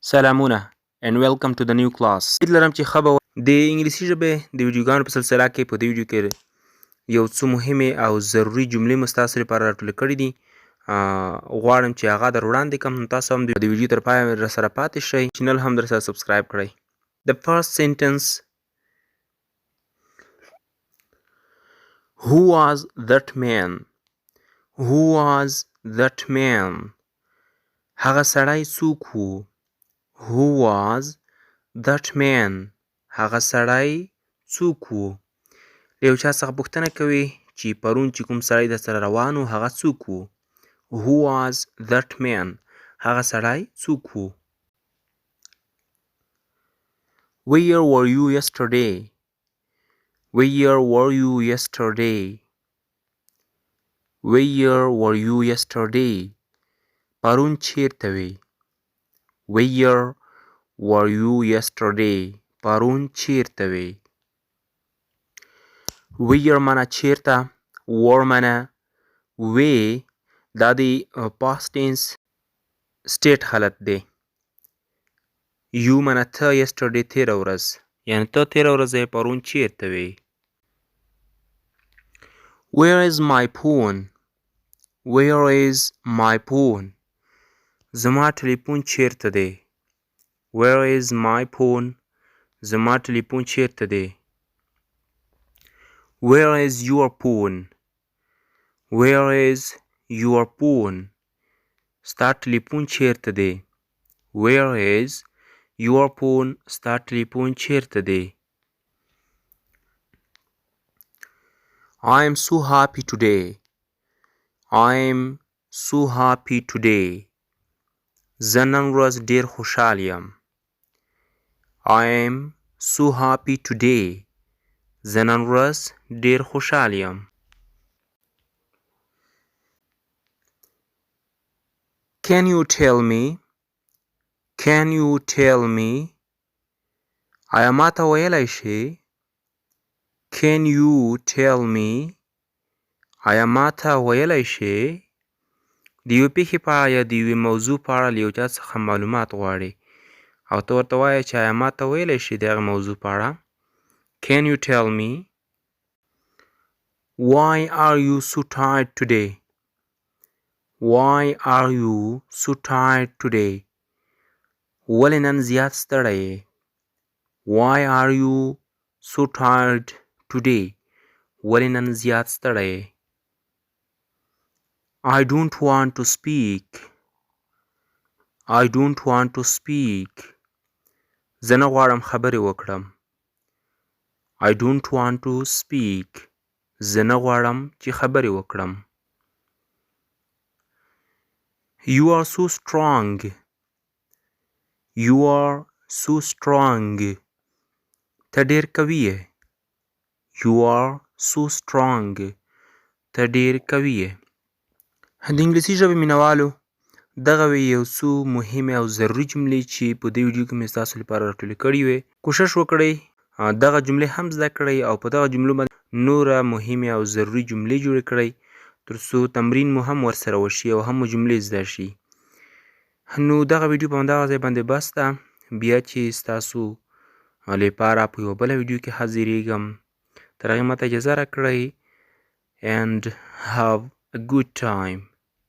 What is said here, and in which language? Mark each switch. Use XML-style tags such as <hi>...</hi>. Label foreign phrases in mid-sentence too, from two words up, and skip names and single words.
<en>سلامونه and welcome to the new class.</en> <ps>لرم چې خبر د انګلیسي ژبې د ویډیوګانو په سلسله کې په دې ویډیو کې یو څه مهمه او ضروری جملې مستاسو لپاره راټول کړې دي. غواړم چې هغه در وړاندې کوم. تاسو هم د ویډیو تر پای سره پاتې شئ. چینل هم در سره سبسکرایب کړئ.</ps> <en>The first sentence: Who was that man? Who was that man?</en> <ps>هغه سړی څوک و؟</ps> <en>Who was that man?</en> <ps>هغه سړی څوک و؟ له یو چا څخه پوښتنه کوي چې پرون چې کوم سړی در سره روان و هغه څوک و؟</ps> <en>Who was that man?</en> <ps>هغه سړی څوک و؟</ps> <en>Where were you yesterday? Where were you yesterday? Where were you yesterday?</en> <ps>پرون چیرته وی؟</ps> <en>Where were you yesterday?</en> <ps>پرون چیرته وی؟ Where معنی چیرته، were معنی وی، دا د</ps> <en>past tense state</en> <ps>حالت دی. You معنی ته، yesterday تیره ورځ، یعنی ته تیره ورځ پرون چیرته وی؟</ps> <en>Where is my phone? Where is my phone?</en> <ps>زما ټلیفون چیرته دی؟</ps> <en>Where is my phone?</en> <ps>زما ټلیفون چیرته دی؟</ps> <en>Where is your phone? Where is your phone?</en> <ps>ستا ټلیفون چیرته دی؟</ps> <en>Where is your phone?</en> <ps>ستا ټلیفون چیرته دی؟</ps> <en>I am so happy today. I am so happy today.</en> <ps>زه نن ورځ ډیر خوشحال یم.</ps> <en>I am so happy today.</en> <ps>زه نن ورځ ډیر خوشحال یم.</ps> <en>Can you tell me? Can you tell me?</en> <ps>آیا ما ته ویلی شې؟</ps> <en>Can you tell me?</en> <ps>آیا ما ته ویلی شې؟ د یوې پېښې په اړه یا د یوې موضوع په اړه له یو چا څخه معلومات غواړې او ته ورته وایې چې آیا ما ته ویلی شې د هغې موضوع په اړه.</ps> <en>Can you tell me? Why are you so tired today? Why are you so tired today?</en> <ps>ولې نن زیات ستړی یې؟</ps> <en>Why are you so tired today?</en> <ps>ولې نن زیات ستړی یې؟</ps> <en>I don't want to speak. I don't want to speak.</en> <ps>زه نه غواړم خبرې وکړم.</ps> <en>I don't want to speak.</en> <ps>زه نه غواړم چې خبرې وکړم.</ps> <en>You are so strong. You are so strong.</en> <ps>ته ډېر قوي یې.</ps> <en>You are so strong.</en> <ps>ته ډېر قوي یې. د انګلیسي ژبې مینوالو، دغه وې یو څو مهمې او ضروري جملې چې په دې ویډیو کې مې ستاسو لپاره راټولې کړې وې. کوشش وکړئ دغه جملې هم زده کړئ او په دغه جملو باندې نوره مهمې او ضروري جملې جوړې کړئ تر څو تمرین مو هم ورسره وشي او هم مو جملې زده شي. نو دغه ویډیو په همدغه ځای باندې بس ده. بیا چې ستاسو لپاره په یوه بله ویډیو کې حاضرېږم، تر هغې ماته اجازه راکړئ</ps> <en>and have a good time.</en>